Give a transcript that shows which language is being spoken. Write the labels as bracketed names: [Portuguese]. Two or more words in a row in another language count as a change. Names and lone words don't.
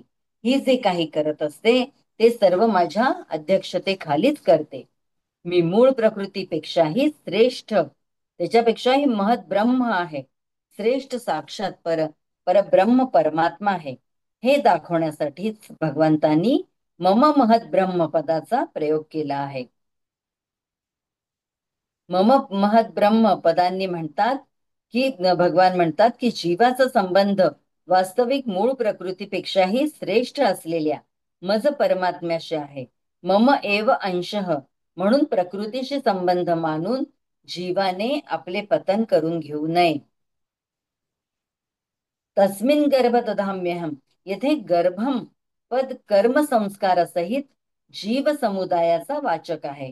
[Marathi] ही जे काही करत असते ते सर्व माझ्या अध्यक्षतेखालीच करते. मी मूळ प्रकृतीपेक्षाही श्रेष्ठ, त्याच्यापेक्षाही महत ब्रह्म आहे. श्रेष्ठ साक्षात परब्रह्म परमात्मा आहे. हे दाखवण्यासाठीच भगवंतांनी [Sanskrit] मम महत ब्रह्म [Marathi] पदाचा प्रयोग केला आहे. [Sanskrit] मम महत ब्रह्म [Marathi] पदांनी म्हणतात की भगवान म्हणतात की जीवाचा संबंध वास्तविक मूळ प्रकृतीपेक्षाही श्रेष्ठ असलेल्या मज परमात्म्याशी आहे. [Sanskrit] मम एव अंशः [Marathi] म्हणून प्रकृतीशी संबंध मानून जीवाने आपले पतन करून घेऊ नये. [Sanskrit] तस्मिन गर्भ दधाम्यहम, [Marathi] येथे गर्भम पद कर्म संस्कार सहित जीव समुदायाचा वाचक आहे.